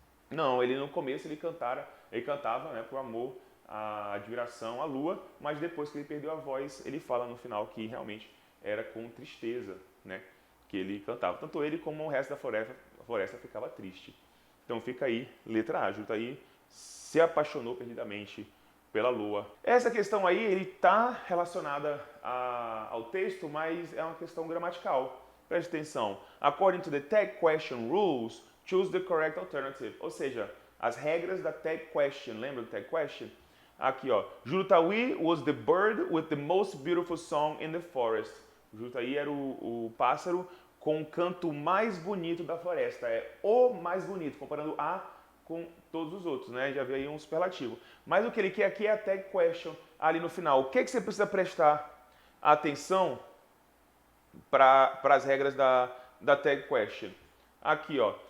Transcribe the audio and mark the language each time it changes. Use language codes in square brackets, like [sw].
[pt] Não, ele no começo ele cantava, né, por amor, a admiração à lua, mas depois que ele perdeu a voz, ele fala no final que realmente era com tristeza, né, que ele cantava. Tanto ele como o resto da floresta ficava triste. Então fica aí, letra A, Jurutawi se apaixonou perdidamente pela lua. Essa questão aí, ele está relacionada ao texto, mas é uma questão gramatical. Preste atenção. [en] According to the tag question rules, choose the correct alternative. [pt] Ou seja, as regras da tag question. Lembra do tag question? Aqui, ó. [en] Jurutawi was the bird with the most beautiful song in the forest. [pt] Jurutawi era o pássaro com o canto mais bonito da floresta. É o mais bonito, comparando a com todos os outros, né? Já veio aí um superlativo. Mas o que ele quer aqui é a tag question ali no final. O que, que você precisa prestar atenção para as regras da tag question? Aqui, ó.